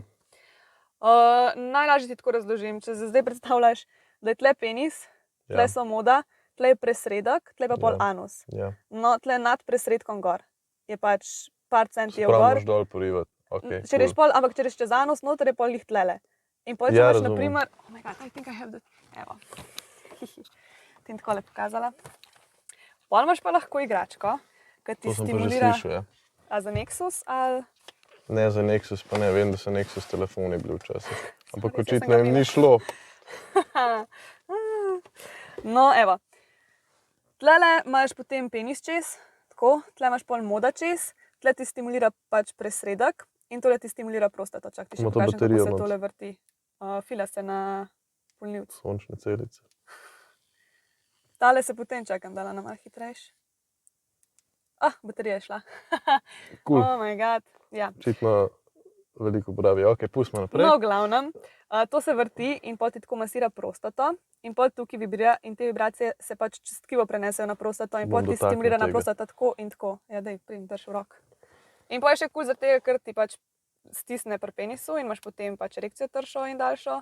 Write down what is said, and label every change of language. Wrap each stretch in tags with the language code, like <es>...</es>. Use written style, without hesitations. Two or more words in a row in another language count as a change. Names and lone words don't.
<sl>Najlažje ti tako razložim, če se zdaj predstavljaš, da je tle penis, tle Ja. so moda, tle je presredek, tle pa pol Ja. anus. Ja. No, tle nad presredkom gor je pač par centijev Prav gor. moraš dol porivati. Okay, Če reš pol, ampak če reš čez anus, noter je pol jih tlele. In pol, če Ja, imaš, razumem. na primer,</sl> <en>oh my god, I think I have the,</en> <sl>evo, ti bom takole pokazala. Pol imaš pa lahko igračko, ki ti To sem pa že stimulira, slišal, ja. a za Nexus ali... Ne za Nexus, pa ne, vem, da so Nexus telefoni bili včasih. Ampak Sorry, saj sem očitno ga jim imela. ni šlo. No, evo. Tlele imaš potem penis čez, tako, tle imaš pol moda čez, tle ti stimulira pač presredek in tole ti stimulira prostato. Čak, ti še Ima to pokažem, kako baterijo se not? tole vrti. Fila se na polnilcu. Sončne celice. Tale se potem čakam, dala na malo hitrejši. Baterija je šla. Cool.</sl> <en>Oh my god.</en> <sl>Ja. Očitno veliko pravi. Ok, pustimo naprej. No, v glavnem, to se vrti in pol ti tako masira prostato in pol tukaj vibrira in te vibracije se pač čez tkivo prenesejo na prostato in Bom pol ti dotaknil stimulira na tega. prostato tako in tako. Ja, daj, pridem drž v rok. In pol je še kul zaradi tega, ker ti pač stisne pri penisu in imaš potem pač erekcijo tršo in daljšo.</sl>